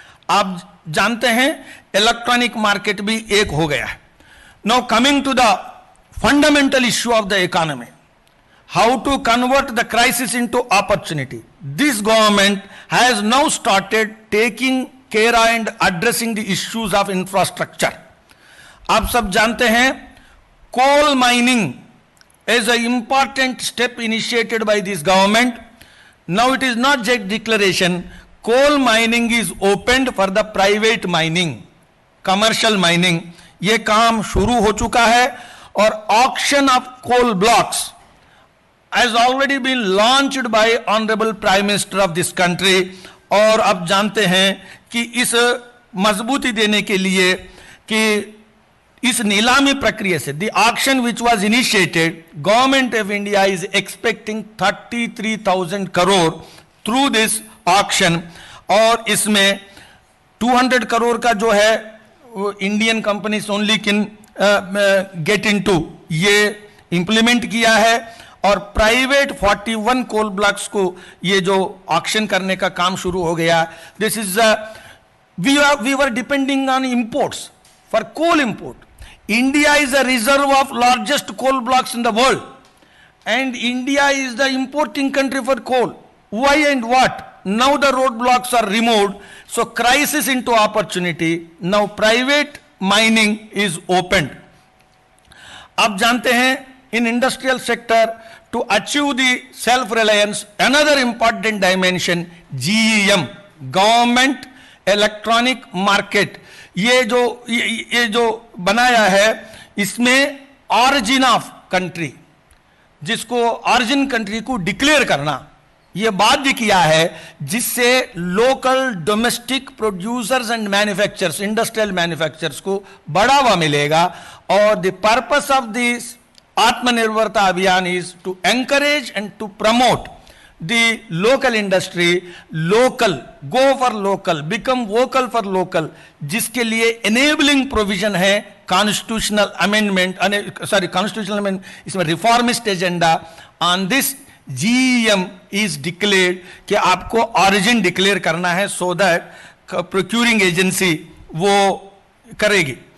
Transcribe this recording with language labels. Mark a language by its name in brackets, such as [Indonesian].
[Hindi] आप जानते हैं इलेक्ट्रॉनिक मार्केट भी एक हो गया है। [English] Now coming to the fundamental issue of the economy, how to convert the crisis into opportunity, this government has now started taking care and addressing the issues of infrastructure. [Hindi] आप सब जानते हैं [English] Coal mining is an important step initiated by this government. Now it is not just declaration, coal mining is opened for the private mining, commercial mining. [Hindi] ये काम शुरू हो चुका है और [English] auction of coal blocks has already been launched by Honorable Prime Minister of this country. [Hindi] और अब जानते हैं कि इस मजबूती देने के लिए कि इस नीलामी प्रक्रिया से [English] the auction which was initiated, government of India is expecting 33,000 crore through this auction [Hindi] और इसमें 200 करोड़ का जो है वो [English] Indian companies only can get into, [Hindi] ये इंप्लीमेंट किया है और प्राइवेट 41 कोल ब्लॉक्स को ये जो ऑक्शन करने का काम शुरू हो गया। [English] This is we were depending on imports for coal import. India is a reserve of largest coal blocks in the world and India is the importing country for coal. Why and what? Now the roadblocks are removed, so crisis into opportunity. Now private mining is opened. [Hindi] आप जानते हैं [English] in industrial sector to achieve the self-reliance, another important dimension, [Hindi] GEM, Government Electronic Market, ये जो बनाया है इसमें origin of country, जिसको origin country को डिक्लेयर करना ये बाध्य किया है, जिससे local domestic producers and manufacturers, industrial manufacturers को बढ़ावा मिलेगा। [English] और the purpose of this आत्मनिर्भरता अभियान is to encourage and to promote the local industry, local, go for local, become vocal for local, जिसके लिए enabling provision है constitutional amendment, constitutional amendment, इसमें reformist agenda on this GEM is declared कि आपको origin declare करना है so that procuring agency वो करेगी।